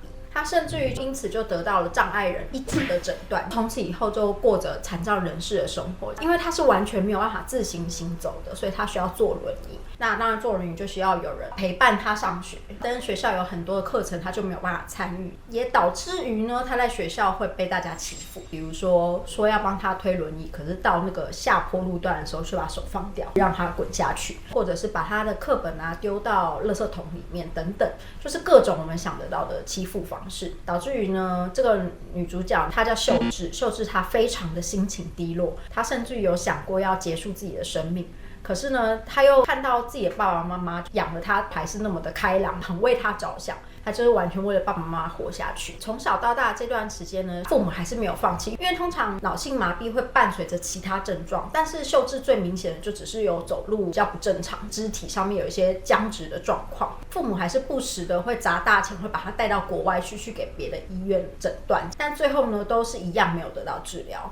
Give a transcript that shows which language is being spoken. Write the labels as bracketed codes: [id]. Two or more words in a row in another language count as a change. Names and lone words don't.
[zh] 他甚至於因此就得到了障礙人1級的診斷，從此以後就過着殘障人士的生活。因為他是完全沒有辦法自行行走的，所以他需要坐輪椅。那當然坐輪椅就需要有人陪伴他上學，但是學校有很多的課程他就沒有辦法參與，也導致於呢他在學校會被大家欺負。比如說要幫他推輪椅，可是到那個下坡路段的時候就把手放掉，讓他滾下去，或者是把他的課本丟到垃圾桶裡面等等，就是各種我們想得到的欺負方式，導致於呢這個女主角她叫秀智，秀智她非常的心情低落，她甚至于有想過要結束自己的生命。可是呢，他又看到自己的爸爸媽媽養了他還是那麼的開朗，很為他着想，他就是完全為了爸爸媽媽活下去。從小到大這段時間呢，父母還是沒有放棄，因為通常腦性麻痹會伴隨着其他症狀，但是秀智最明顯的就只是有走路比較不正常，肢體上面有一些僵直的狀況。父母還是不時的會砸大錢，會把他帶到國外去給別的醫院診斷，但最後呢都是一樣沒有得到治療。